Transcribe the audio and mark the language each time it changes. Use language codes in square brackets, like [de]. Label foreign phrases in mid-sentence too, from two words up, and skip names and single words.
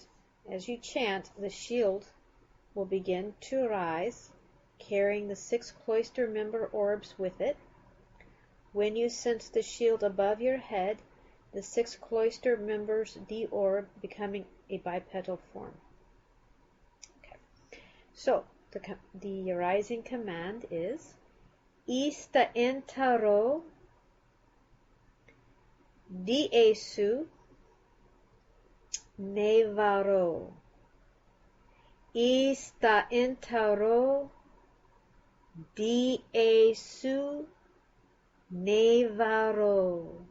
[en] As you chant, the shield will begin to rise, carrying the 6 cloister member orbs with it. When you sense the shield above your head, the 6 cloister members deorb, becoming a bipedal form. So, the rising command is Ista entaro diesu nevaro. Ista entaro diesu nevaro.